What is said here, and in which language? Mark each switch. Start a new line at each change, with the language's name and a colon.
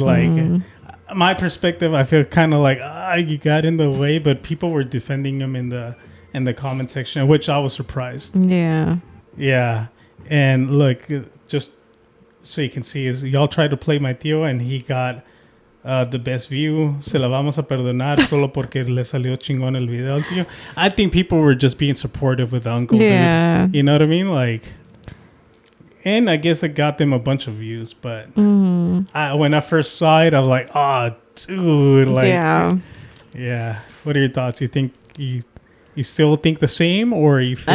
English: Like my perspective, I feel kind of like you got in the way, but people were defending him in the comment section, which I was surprised. Yeah. Yeah, and look, just so you can see, is y'all tried to play my tío, and he got the best view.
Spanish: Se la vamos a perdonar solo porque le salió chingón el video al tío.
English: I think people were just being supportive with the uncle. Yeah. Dude. You know what I mean? Like, and I guess it got them a bunch of views. But when I first saw it, I was like, oh, dude. Like, yeah. What are your thoughts? You think you still think the same, or you feel